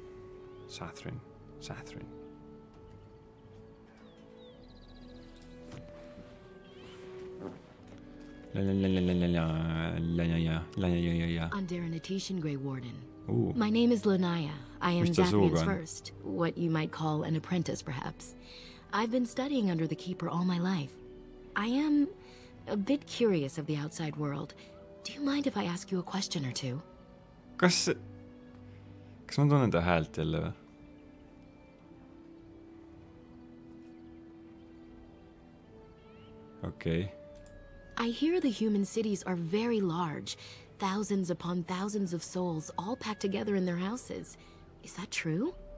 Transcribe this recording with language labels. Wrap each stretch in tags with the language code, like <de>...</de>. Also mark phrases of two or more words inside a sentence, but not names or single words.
<en>Under an Etitian Grey Warden. Ooh. My name is Lanaya. I am Zathrian's first, what you might call an apprentice, perhaps. I've been studying under the Keeper all my life. I am a bit curious of the outside world. Do you mind if I ask you a question or two?</en> <et>Kas ma tunnen ta häält jälle või?</et> <en>Okay. I hear the human cities are very large. Thousands upon thousands of souls all packed together in their houses. Is that true?</en>